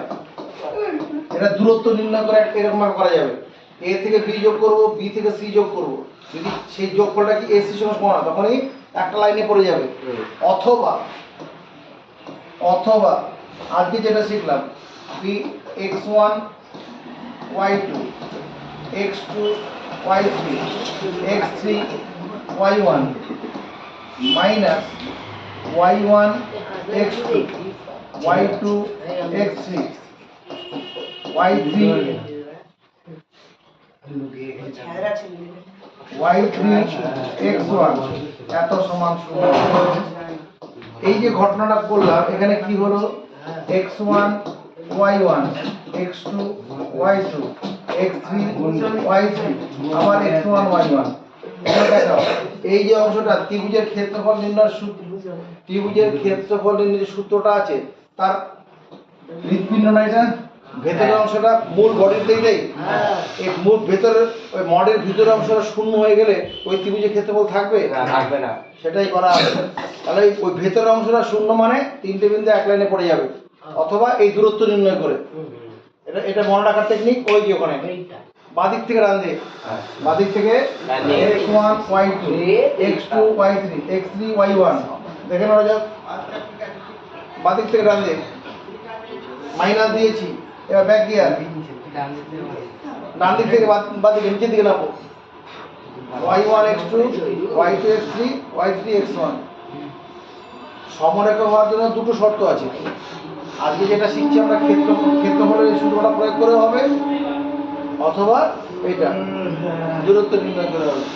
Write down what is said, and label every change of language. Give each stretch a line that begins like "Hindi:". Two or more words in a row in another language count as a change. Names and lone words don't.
Bangla: এটা দূরত্ব নির্ণয় করে এরকম ভাবে করা যাবে, A থেকে B যোগ করব, B থেকে C যোগ করব, যদি সেই যোগফলটা কি AC সমান সমান, তখনই একটা লাইনে পড়ে যাবে। অথবা আজকে যেটা শিখলাম, B x1 y2 x2 y3 x3 y1 minus y1 x2 y2 x3 y3 y3 x1 এত সমান 0। এই যে ঘটনাটা করলাম এখানে কি হলো x1 y1 x2 y2 x3 y3 আবার x1 y1। এখানে দেখো এই যে অংশটা ত্রিভুজের ক্ষেত্রফল নির্ণয়ের সূত্র, ত্রিভুজের ক্ষেত্রফল নির্ণয়ের যে সূত্রটা আছে তার হৃৎপিণ্ড না এটা ভেতরের অংশটা মূল বডিতেই দেই। এই মূল ভেতরের ওই মডের ভিতরের অংশটা শূন্য হয়ে গেলে ওই ত্রিভুজের ক্ষেত্রফল থাকবে না, থাকবে না। সেটাই করা আছে। তাহলে ওই ভেতরের অংশটা শূন্য মানে তিনটে বিন্দু এক লাইনে পড়ে যাবে, অথবা এই দূরত্ব নির্ণয় করে। এটা এটা মনে রাখার টেকনিক। ওই যে ওখানে বাদিক থেকে ডান দিকে, বাদিক থেকে x1 y2 x2 y3 x3 y1 দেখে নেওয়া যাক। বাদিক থেকে ডান দিকে মাইনাস দিয়েছি, এবার
English: back gear
Bangla: ডান দিক থেকে বাদিকে নিচের দিকে নামবো y1 x2 y2 x3 y3 x1। সমরেখা হওয়ার জন্য দুটো শর্ত আছে। আজকে যেটা শিখছি আমরা ক্ষেত্রফলের এই সূত্রটা প্রয়োগ করে হবে, অথবা এটা দূরত্ব নির্ণয় করে হবে।